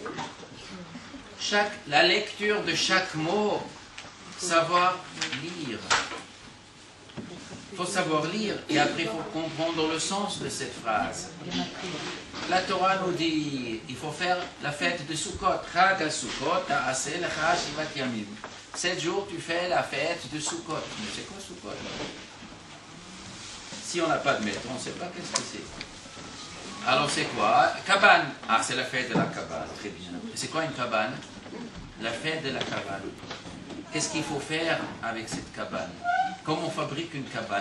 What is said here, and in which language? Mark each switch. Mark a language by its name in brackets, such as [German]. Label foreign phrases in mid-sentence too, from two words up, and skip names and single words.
[French] La lecture de chaque mot, savoir lire. Il faut savoir lire et après il faut comprendre le sens de cette phrase. La Torah nous dit il faut faire la fête de Sukkot. [Hebrew] חג הסוכות, תעשה לך שבעת ימים. [French] 7 jours tu fais la fête de Sukkot. Mais c'est quoi Sukkot? Si on n'a pas de maître, on ne sait pas qu'est-ce que c'est. Alors c'est quoi? Cabane. Ah, c'est la fête de la cabane. Très bien. C'est quoi une cabane? La fête de la cabane. Qu'est-ce qu'il faut faire avec cette cabane? Comment on fabrique une cabane?